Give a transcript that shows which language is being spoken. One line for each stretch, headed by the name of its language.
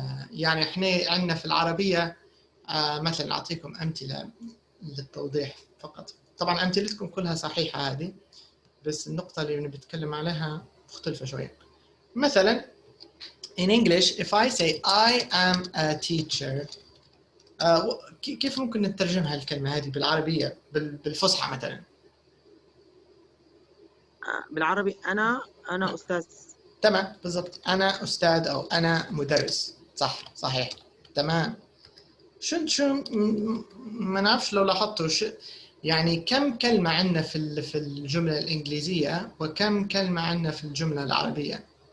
Arabic: يعني احنا عندنا في العربية مثلا أعطيكم أمثلة للتوضيح فقط. طبعا أمثلتكم كلها صحيحة هذه، بس النقطة اللي بنتكلم عليها مختلفة شوية. مثلا
English: in English if I say I am a teacher
Arabic: كيف ممكن نترجمها الكلمة هذه بالعربية بالفصحى مثلا؟ بالعربي أنا أستاذ. تمام بالضبط، أنا أستاذ أو أنا مدرس. صحيح تمام. شو ما نعرفش لو لاحظتوا يعني كم كلمة عندنا في الجملة الإنجليزية وكم كلمة عندنا في الجملة العربية؟